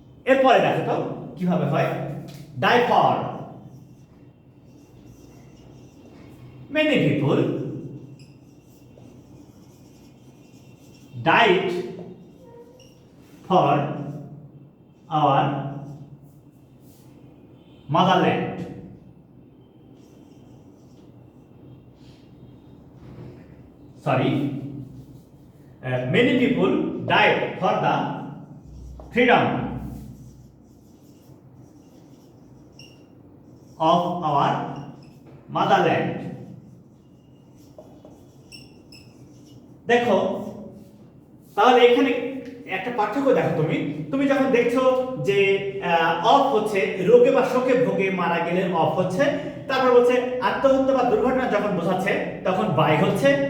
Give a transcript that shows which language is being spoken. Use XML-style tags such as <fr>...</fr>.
<bn>এরপরে দেখো তো কিভাবে হয়, die for,</bn> <en>many people died for our motherland. Sorry, many people died for the freedom of our motherland.</en> <bn>দেখো, তাহলে এখানে একটা পার্থক্য দেখো তুমি, তুমি যখন দেখছো যে অফ হচ্ছে রোগে বা শোকে ভোগে মারা গেলে অফ হচ্ছে, তারপর বলছে আত্মহত্যা বা দুর্ঘটনা যখন বোঝাচ্ছে তখন বাই হচ্ছে।</bn>